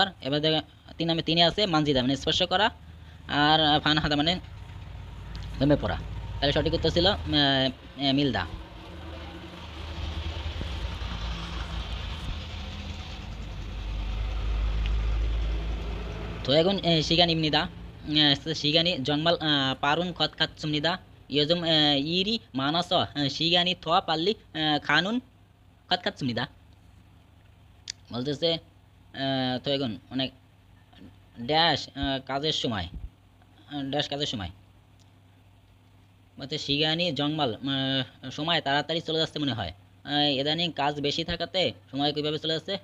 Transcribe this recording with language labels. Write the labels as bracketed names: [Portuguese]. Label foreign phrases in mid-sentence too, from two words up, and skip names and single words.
[Bangla] এবার 3 নাম্বার 3 আছে মানজিদা মানে স্পর্শ করা, আর ফানহাদা মানে দমে পড়া। তাহলে সঠিক উত্তর ছিল মিলদা। তো এখন [Korean] 시간 입니다. 시간이 정말 빠른 것 같습니다. 요즘 일이 많아서 시간이 더 빨리 가는 것 같습니다. [Bangla] বলতেছে তো এখন অনেক ড্যাশ কাজের সময়, ড্যাশ কাজের সময় বলতে [Korean] 시간이 정말 [Bangla] সময় তাড়াতাড়ি চলে যাচ্ছে মনে হয়। ইদানিং কাজ বেশি থাকাতে সময় কীভাবে চলে যাচ্ছে?